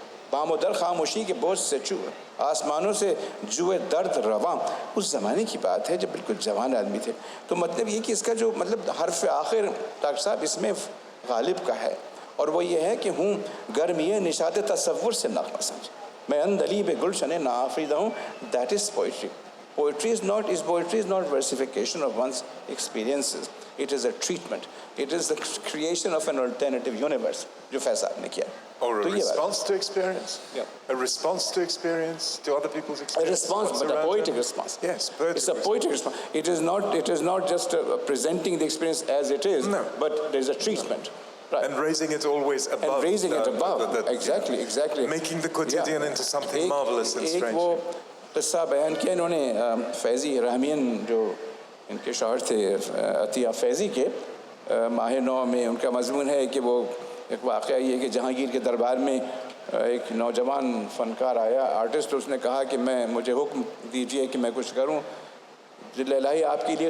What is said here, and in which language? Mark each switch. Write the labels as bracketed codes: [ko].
[ur] بام و در خاموشی کے بوجھ سے آسمانوں سے جوئے درد رواں, اس زمانے کی بات ہے جب بالکل جوان آدمی تھے. تو مطلب یہ کہ اس کا جو حرف آخر ڈاکٹر صاحب اس میں غالب کا ہے, اور وہ یہ ہے کہ ہوں گرمی نشاط تصور سے نغمہ سمجھ, میں اندلیب گلشن ناآفریدہ ہوں. [en] That is poetry. Poetry is not versification of one's experiences. It is a treatment. It is the creation of an alternative universe, [ur] جو فیض صاحب نے کیا. [en] Or a response to experience. Yeah. A response to experience, to other people's experience. A response, but a poetic response. Yes, poetic. It's a poetic response. It is not just presenting the experience as it is, no. But there's a treatment. Right. And raising it always above. And raising it above. Exactly. Making the quotidian into something marvelous and strange. [ur] ایک وہ قصہ بیان کیا انہوں نے فیضی رحمین, جو ان کے شاعر تھے عطیہ فیضی کے, ماہ نو میں ان کا مضمون ہے کہ وہ ایک واقعہ یہ کہ جہانگیر کے دربار میں ایک نوجوان فنکار آیا, آرٹسٹ. اس نے کہا کہ مجھے حکم دیجئے کہ میں کچھ کروں الہی آپ کے لیے.